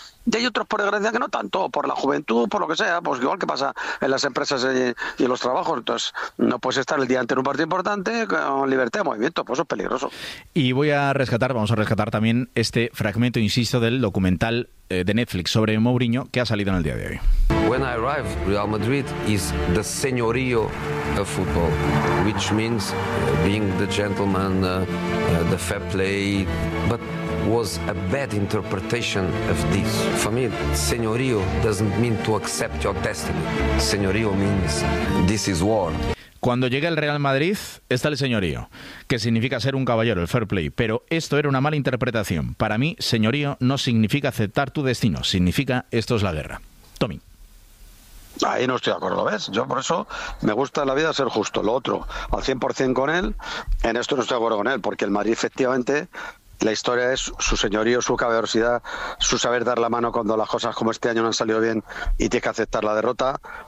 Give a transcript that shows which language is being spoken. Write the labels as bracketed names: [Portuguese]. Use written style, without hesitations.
[Spanish] Y hay otros, por desgracia, que no tanto, por la juventud, por lo que sea, pues igual que pasa en las empresas y en los trabajos. Entonces, no puedes estar el día antes en un partido importante con libertad de movimiento, pues eso es peligroso. Y voy a rescatar, vamos a rescatar también este fragmento, insisto, del documental de Netflix sobre Mourinho, que ha salido en el día de hoy. [English] When I arrive, Real Madrid is the señorío of football, which means being the gentleman, the fair play, but was a bad interpretation of this. For me, señorío doesn't mean to accept your destiny. Señorío means this is war. [Spanish] Cuando llegue el Real Madrid, está el señorío, que significa ser un caballero, el fair play. Pero esto era una mala interpretación. Para mí, señorío no significa aceptar tu destino. Significa esto es la guerra. Tommy. Ahí no estoy de acuerdo, ¿ves? Yo por eso me gusta en la vida ser justo. Lo otro, al 100% con él, en esto no estoy de acuerdo con él, porque el Madrid efectivamente, la historia es su señorío, su caballerosidad, su saber dar la mano cuando las cosas como este año no han salido bien y tienes que aceptar la derrota.